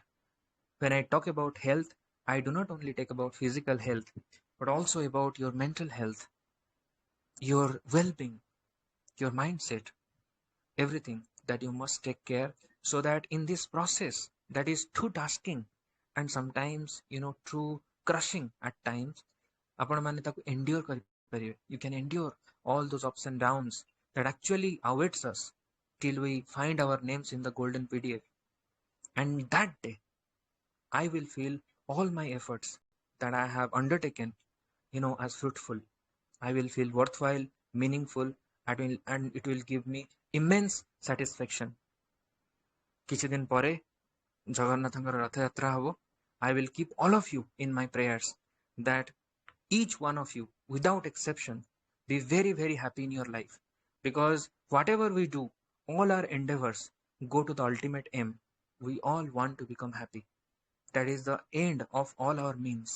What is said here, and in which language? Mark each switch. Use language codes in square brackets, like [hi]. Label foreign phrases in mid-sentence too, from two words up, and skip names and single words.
[en] When I talk about health, I do not only talk about physical health, but also about your mental health, your well-being, your mindset, everything that you must take care, so that in this process that is too tasking and sometimes too crushing at times, [or] ଆପଣ ମାନେ ତାକୁ endure କରିପାରିବେ. [en] You can endure all those ups and downs that actually awaits us till we find our names in the golden PDF. And that day I will feel all my efforts that I have undertaken as fruitful. I will feel worthwhile, meaningful, and it will give me immense satisfaction. [or] କିଛି ଦିନ ପରେ ଜଗନ୍ନାଥଙ୍କର ରଥଯାତ୍ରା ହବ. [en] I will keep all of you in my prayers that each one of you, without exception, be very, very happy in your life. Because whatever we do, all our endeavors go to the ultimate aim. We all want to become happy. That is the end of all our means.